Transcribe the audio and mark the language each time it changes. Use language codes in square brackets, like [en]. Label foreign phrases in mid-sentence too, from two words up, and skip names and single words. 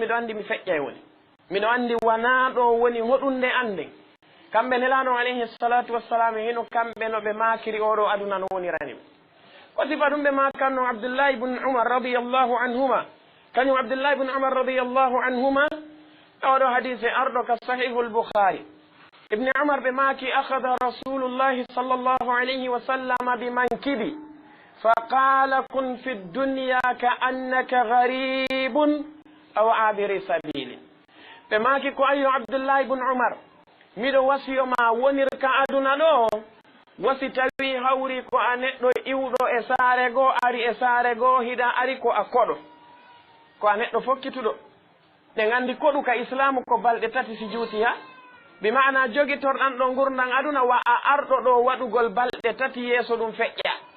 [ff] miɗo andi mi feƴƴay woni miɗo andi wana ɗo woni hoɗunde anden kamɓe nelaɗo [ar] عليه الصلاة والسلام [ff] hino kamɓe no ɓe makiri oɗo aduna no woniranim ko sifa ɗum ɓe makanno abdoullahi ibne umar [ar] رضي الله عنهما [ff] kañum abdoullahi ibne umar [ar] رضي الله عنهما [ff] oɗo hadise arɗo ka sahihu lboukhari ibne umar ɓe maki [ar] أخذ رسول الله صلى الله عليه وسلم بمنكبي فقال كن في الدنيا كأنك غريب أو عابر سبيل [ff] ɓe maki ko ayo abdoullahi ibne umar miɗo wasiyoma wonir ka aduna ɗo wasi tawi hawri ko a neɗɗo iwɗo e saare goo ari e saare goo hiɗa ari ko a koɗo ko a neɗɗo fokkituɗo ɗe gandi koɗu ka islamu ko balɗe tati si juuti ha bi mana jogitorɗan ɗo gurdan aduna wa a arɗo ɗo waɗugol balɗe tati yeeso ɗum feƴƴa